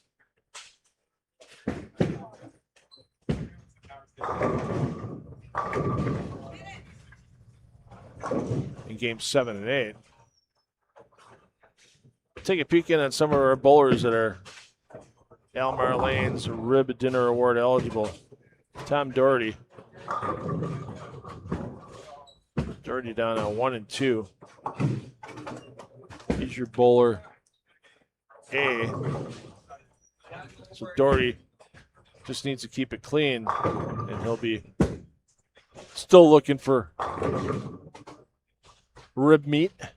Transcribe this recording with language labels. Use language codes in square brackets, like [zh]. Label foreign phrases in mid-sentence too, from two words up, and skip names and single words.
[en] In games 7 and 8. Take a peek in on some of our bowlers that are Almar Lane's Rib Dinner Award eligible. Tom Doherty. Doherty down on 1 and 2. He's your bowler A. So Doherty just needs to keep it clean, and he'll be still looking for rib meat.